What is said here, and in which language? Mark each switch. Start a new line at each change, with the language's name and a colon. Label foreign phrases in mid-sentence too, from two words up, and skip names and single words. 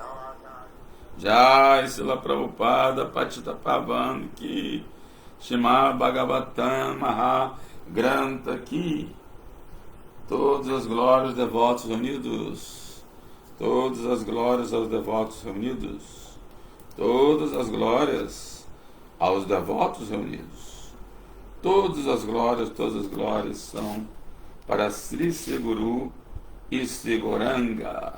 Hindi: जय, श्रील प्रभुपाद, पतित पावन की, श्रीमद् भागवतम् महा ग्रन्थ की.
Portuguese: Todas as glórias devotos reunidos. Todas as glórias aos devotos reunidos. Todas as glórias aos devotos reunidos. Todas as glórias são para Sri Seguru e Seguranga.